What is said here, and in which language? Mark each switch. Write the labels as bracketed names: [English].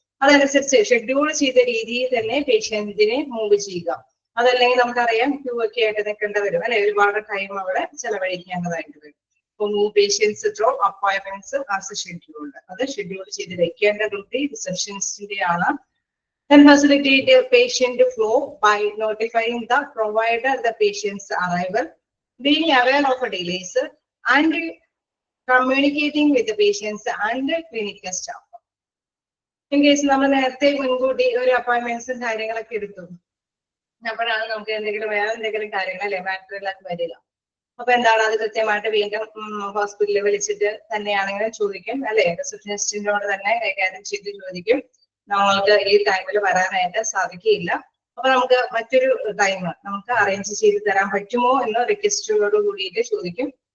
[Malayalam] അതനുസരിച്ച് ഷെഡ്യൂൾ ചെയ്ത രീതിയിൽ തന്നെ പേഷ്യന്റിനെ മൂവ് ചെയ്യുക. അതല്ലെങ്കിൽ നമുക്കറിയാം ക്യൂ ഒക്കെ ആയിട്ട് നിൽക്കേണ്ടി വരും അല്ലെ, ഒരുപാട് ടൈം അവിടെ ചെലവഴിക്കേണ്ടതായിട്ട് വരും. [English] patients draw appointments as scheduled, [Malayalam] അത് ഷെഡ്യൂൾ ചെയ്ത് വെക്കേണ്ട ഡ്യൂട്ടി റിസപ്ഷനിസ്റ്റിന്റെ ആണ്. [English] Then facilitate the patient flow by notifying the provider the patient's arrival, being aware of delays and communicating with the patients and clinical staff. In case [Malayalam] നമ്മൾ നേരത്തെ മുൻകൂട്ടി ഒരു അപ്പോയിന്റ്മെന്റ്സും കാര്യങ്ങളൊക്കെ എടുത്തു, അപ്പോഴാണ് നമുക്ക് വേറെ എന്തെങ്കിലും കാര്യങ്ങൾ അല്ലെ മാറ്ററിലൊക്കെ വരിക. അപ്പൊ എന്താണ് അത് കൃത്യമായിട്ട് വീണ്ടും ഹോസ്പിറ്റലിൽ വിളിച്ചിട്ട് തന്നെയാണെങ്കിലും ചോദിക്കും അല്ലെ, റിസപ്ഷനിസ്റ്റിനോട് തന്നെ കൈകാര്യം ചെയ്ത് ചോദിക്കും നമ്മൾക്ക് ഈ ടൈമിൽ വരാനായിട്ട് സാധിക്കില്ല, അപ്പൊ നമുക്ക് മറ്റൊരു ടൈം നമുക്ക് അറേഞ്ച് ചെയ്ത് തരാൻ പറ്റുമോ എന്ന് റിക്വസ്റ്റോട് കൂടിയിട്ട് ചോദിക്കും.